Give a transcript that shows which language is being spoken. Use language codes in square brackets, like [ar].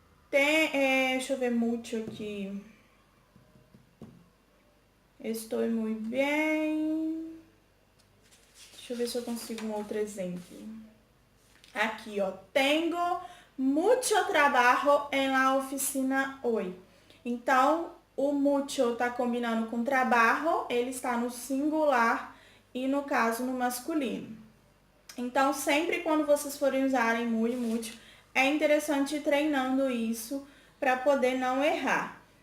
[pt] Deixa eu ver muito aqui. Estou muito bem. Deixa eu ver se eu consigo um outro exemplo. Aqui, ó. [es] Tengo mucho trabajo en la oficina hoy. [pt] Então, o mucho tá combinando com trabalho, ele está no singular e, no caso, no masculino. Então, sempre quando vocês forem usarem muito e mucho, é interessante ir treinando isso para poder não errar.